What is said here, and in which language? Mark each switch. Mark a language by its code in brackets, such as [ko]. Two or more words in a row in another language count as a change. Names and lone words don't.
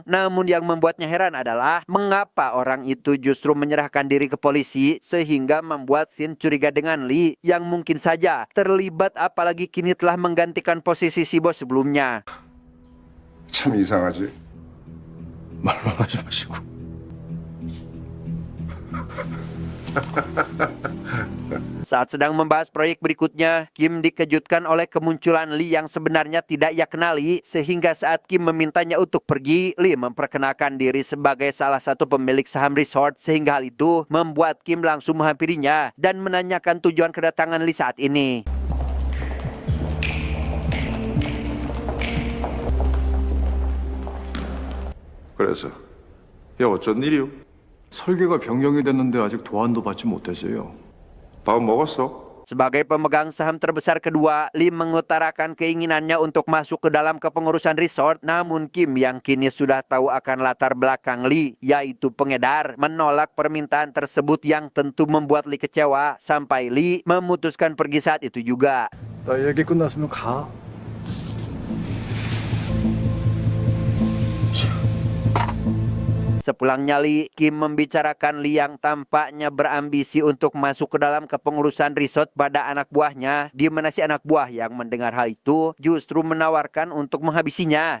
[id] Namun yang membuatnya heran adalah mengapa orang itu justru menyerahkan diri ke polisi, sehingga membuat Shin curiga dengan Lee yang mungkin saja terlibat, apalagi kini telah menggantikan posisi si bos sebelumnya. [ko] 참 이상하지. 말만 하지 마시고 [id] Saat sedang membahas proyek berikutnya, Kim dikejutkan oleh kemunculan Lee yang sebenarnya tidak ia kenali, sehingga saat Kim memintanya untuk pergi, Lee memperkenalkan diri sebagai salah satu pemilik saham resort, sehingga hal itu membuat Kim langsung menghampirinya dan menanyakan tujuan kedatangan Lee saat ini. [ko] 그래서 야 어쩐 일이오? 설계가 변경이 됐는데 아직 도안도 받지 못했어요. 밥 먹었어? [id] Sebagai pemegang saham terbesar kedua, Lee mengutarakan keinginannya untuk masuk ke dalam kepengurusan resort, namun Kim yang kini sudah tahu akan latar belakang Lee, yaitu pengedar, menolak permintaan tersebut yang tentu membuat Lee kecewa, sampai Lee memutuskan pergi saat itu juga. [ko] 나 얘기 끝났으면 가. [id] Sepulangnya Lee, Kim membicarakan Lee yang tampaknya berambisi untuk masuk ke dalam kepengurusan resort pada anak buahnya, di mana si anak buah yang mendengar hal itu justru menawarkan untuk menghabisinya.